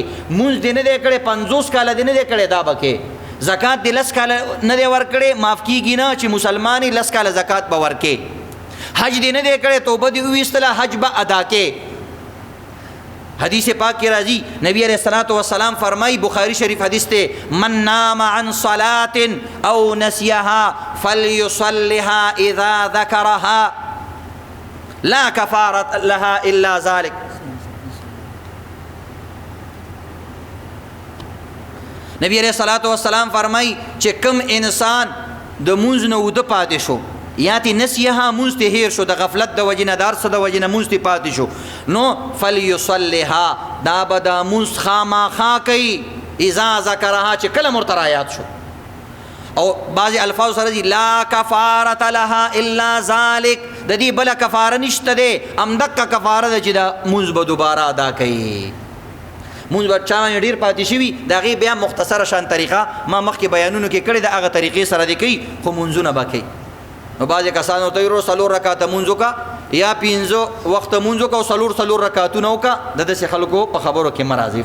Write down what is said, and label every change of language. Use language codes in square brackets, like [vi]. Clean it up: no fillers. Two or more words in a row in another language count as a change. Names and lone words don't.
[ps] مونځ دې نه دی کړی 50 کاله دې نه دی کړی دا به کې. زکات دې 10 کاله نه دی ورکړی معاف کیږي نه چې مسلمان یې 10 کاله زکات به ورکې. حج دې نه دی کړی توبه دې وویستله حج به ادا کې. حدیث پاک کې راځي نبی [ar] علیہ الصلوۃ والسلام [ps] فرمایي بخاری شریف حدیث ته [ar] من نام عن صلاة او نسیها فلیصلها اذا ذکرها لا کفارة لها الا ذلك. [ps] نبی [ar] علیہ الصلوۃ والسلام [ps] فرمایي چې کم انسان د مونځ نه وده پاتې شو یا تی نسیها مونځ ته هیر شو د غفلت د وجې نه د هر څه د وجې نه مونځ ته پاتې شو نو فلیصلها دا به دا مونځ خامخا کوي [ar] اذا ذکرها [ps] چې کله ورته رایاد شو. او بعضې الفاظ سره دي [ar] لا کفارة لها الا ذلك [ps] د دې بله کفاره نشته دی همدقه کفاره ده چې دا مونځ به دوباره ادا کوي. مونږ به چا باندې ډېر پاتې شوي د هغې بیا مختصره شان طریقه ما مخکې بیانونو کې کړې د هغه طریقې سره دې کوي خو مونځونه به کوي. نو بعضې کسانو ته یې 4 رکعاته مونځ وکړه یا 5 وخته مونځ وکړه او 4 رکعتونه وکړه د داسې خلکو په خبرو کې مه راځي.